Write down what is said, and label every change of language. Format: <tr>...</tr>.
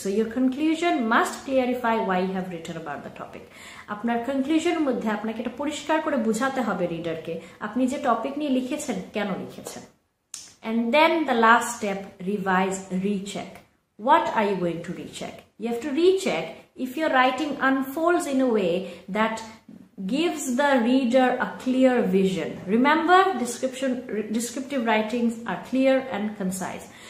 <en>So your conclusion must clarify why you have written about the topic.</en> <bn>আপনার কনক্লুশনের মধ্যে আপনাকে এটা পরিষ্কার করে বোঝাতে হবে রিডারকে আপনি যে টপিক নিয়ে লিখেছেন কেন লিখেছেন।</bn> <en>And then the last step, revise, recheck. What are you going to recheck? You have to recheck if your writing unfolds in a way that gives the reader a clear vision. Remember, descriptive writings are clear and concise.</en>